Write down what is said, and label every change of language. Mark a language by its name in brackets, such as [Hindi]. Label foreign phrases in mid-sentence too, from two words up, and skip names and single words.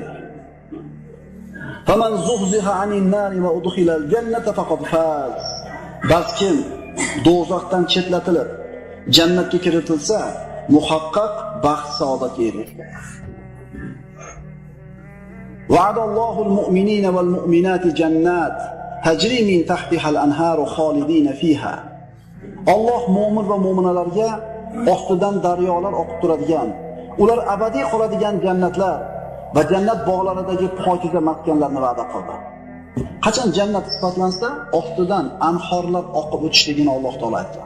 [Arabic] فمن زحزح عن النار وأدخل الجنة فقد فاز. [Uzbek] Balkim do'zaxdan chetlatilib jannatga kiritilsa, muhaqqaq baxt saodatga erishadi. [Arabic] وعد الله المؤمنين والمؤمنات جنات تجري من تحتها الأنهار خالدين فيها. [Uzbek] Alloh mu'min va mu'minalarga ostidan daryolar oqib turadigan, ular abadiy qoladigan jannatlar va jannat bog'laridagi pokiza maskanlarni va'da qildi. Qachon jannat sifatlansa, ostidan anhorlar oqib o'tishligini Alloh taolo aytdi.